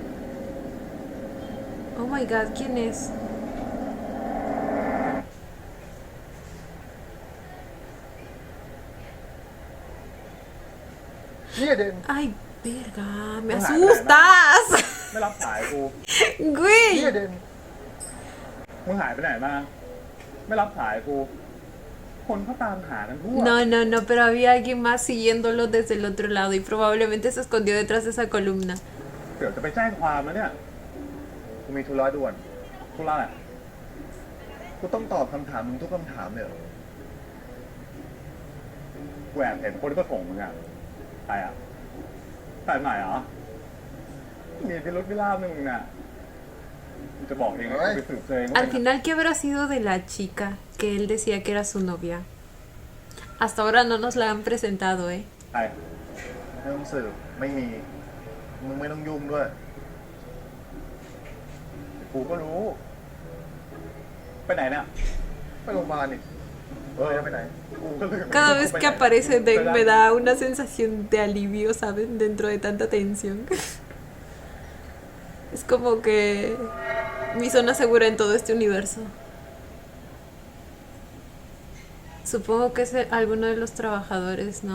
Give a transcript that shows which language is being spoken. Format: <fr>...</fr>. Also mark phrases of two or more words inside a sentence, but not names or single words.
<en>Oh my god,</en> <es>¿quién es? Ay, verga, me asustas.</es> <th>ไม่รับสายกู</th> <es>Güey.</es> <th>มึงหายไปไหนมา ไม่รับสายกูคนเขาตามหากันทั่ว</th> <es>No, no, no, pero había alguien más siguiéndolo desde el otro lado y probablemente se escondió detrás de esa columna.</es> <th>เดี๋ยวจะไปแจ้งความแล้วเนี่ย กูมีธุระด่วน ธุระอะไร กูต้องตอบคำถามมึงทุกคำถามเลยเหรอ แหวนเห็นคนที่ก็ส่งมึงอ่ะใครอ่ะใครใหม่เหรอ มีพิรุธพิราบหนึ่งน่ะมึงจะบอกเองนะไปสืบเจอเองว่า</th> <es>Al final, ¿qué habrá sido de la chica que él decía que era su novia? Hasta ahora no nos la han presentado, ¿eh?</es> <th>ใคร ไม่ต้องสืบไม่มี มึงไม่ต้องยุ่งด้วย กูก็รู้ ไปไหนเนี่ย ไปโรงพยาบาลนี่เฮ้ยแล้วไปไหน กูก็ลืม</th> <es>Cada vez que aparece Deng me da una sensación de alivio, ¿saben? Dentro de tanta tensión. Es como que mi zona segura en todo este universo. Supongo que es alguno de los trabajadores, ¿no?</es>